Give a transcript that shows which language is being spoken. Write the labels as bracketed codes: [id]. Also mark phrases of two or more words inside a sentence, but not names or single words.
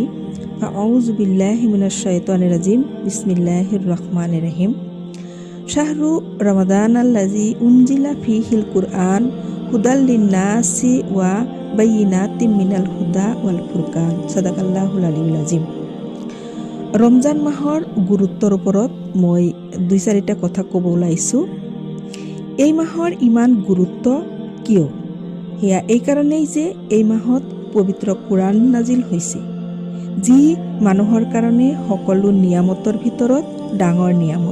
[ar] أعوذ بالله من الشيطان الرجيم. بسم الله الرحمن الرحيم. شهر رمضان الذي أنزل فيه القرآن هدى للناس وبينات من الهدى والفرقان. صدق الله العلي العظيم. [as] ৰমজান মাহৰ গুৰুত্বৰ ওপৰত মই 2-4টা কথা ক'ব ওলাইছোঁ। এই মাহৰ ইমান গুৰুত্ব কিয়? সেয়া এই কাৰণেই যে এই মাহত পবিত্ৰ কোৰাণ নাজিল হৈছে, যি মানুহৰ কাৰণে সকলো নিয়ামতৰ ভিতৰত ডাঙৰ নিয়ামত।